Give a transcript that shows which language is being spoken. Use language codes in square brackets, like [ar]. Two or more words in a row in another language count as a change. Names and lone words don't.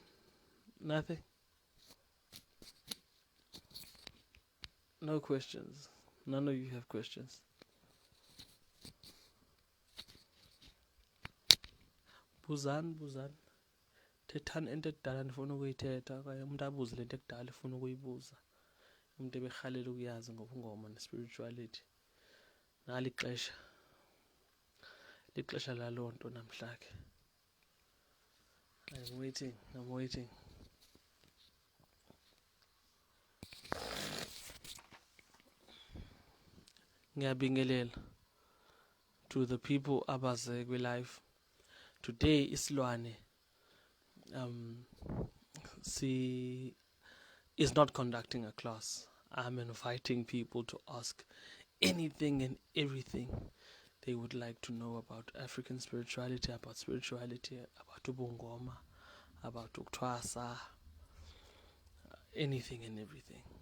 [en] Nothing. No questions. None of you have questions. [xh] Buzan. Thethani into ekudala ndifuna ukuyithetha okanye umuntu abuze le nto ekudala efuna ukuyibuza. Umuntu eberhalela ukuyazi ngobungoma nespirituality. Nali ixesha. Lixesha laloo nto namhlanje. [en] I'm waiting. Ngiyabingelela to the people [xh] abaze kwi-live. [en] Today isilwane is not conducting a class. I'm inviting people to ask anything and everything they would like to know about African spirituality, about ubungoma, about uktwasa, anything and everything.